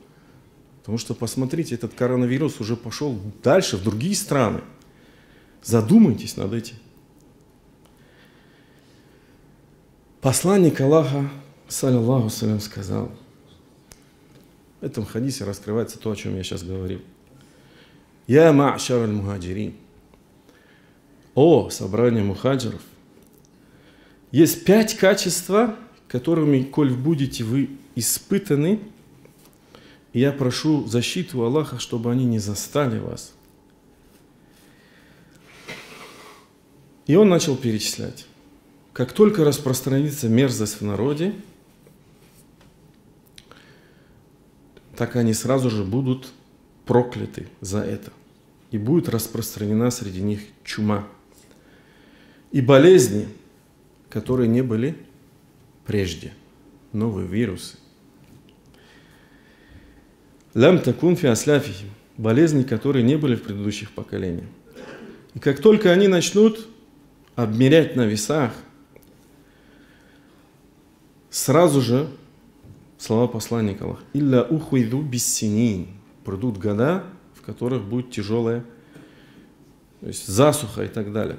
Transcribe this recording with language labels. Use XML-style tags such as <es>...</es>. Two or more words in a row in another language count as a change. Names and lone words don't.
<ru>Потому что, посмотрите, этот коронавирус уже пошел дальше, в другие страны. Задумайтесь над этим. Посланник Аллаха,</ru> <ar>صلى الله سلام,</ar> <ru>сказал, в этом хадисе раскрывается то, о чем я сейчас говорил.</ru> <ar>«يا معشر المهاجرين».</ar> <ru>О, собрание мухаджиров. Есть 5 качеств, которыми, коль будете вы испытаны, я прошу защиту Аллаха, чтобы они не застали вас. И он начал перечислять. Как только распространится мерзость в народе, так они сразу же будут прокляты за это. И будет распространена среди них чума. И болезни, которые не были прежде. Новые вирусы.</ru> <ar>لم تكن في أسلافهم.</ar> <ru>Болезни, которые не были в предыдущих поколениях. И как только они начнут обмерять на весах, сразу же слова посланника Аллаха.</ru> <ar>«إلا أخذوا بالسنين».</ar> <ru>Придут года, в которых будет тяжелая, то есть засуха и так далее.</ru>